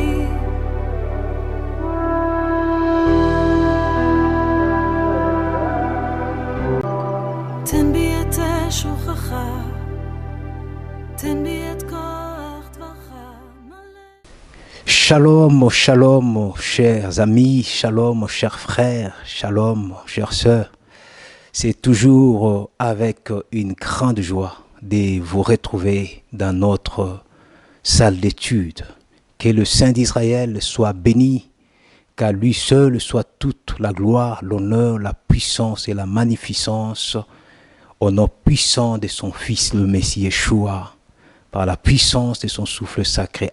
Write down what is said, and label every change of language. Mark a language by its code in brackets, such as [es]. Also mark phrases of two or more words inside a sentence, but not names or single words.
[he] תן בי את שובך, תן בי את כוח דברך, מלא. שלום, שלום, [fr] chers amis, shalom, chers frères, shalom, chères sœurs. C'est toujours avec une grande joie de vous retrouver dans notre salle d'études. Que le Saint d'Israël soit béni, qu'à lui seul soit toute la gloire, l'honneur, la puissance et la magnificence au nom puissant de son Fils, le Messie Yeshua, par la puissance de son souffle sacré.